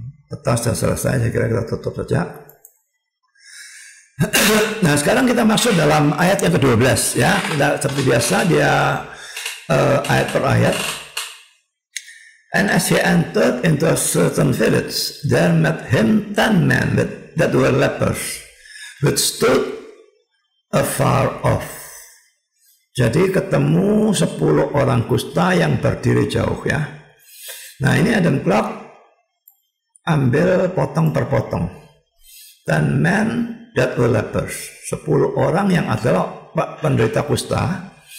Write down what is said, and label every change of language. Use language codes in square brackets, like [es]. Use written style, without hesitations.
[id] Peta sudah selesai, saya kira kita tutup saja. Nah, sekarang kita masuk dalam ayat yang ke-12 ya. Seperti biasa dia ayat per ayat. [en] And as he entered into a certain village, there met him 10 men that were lepers, which stood afar off. [id] Jadi ketemu 10 orang kusta yang berdiri jauh ya. Nah ini Adam Clark ambil potong per potong. Dan [en] men that were lepers, [id] 10 orang yang adalah penderita kusta.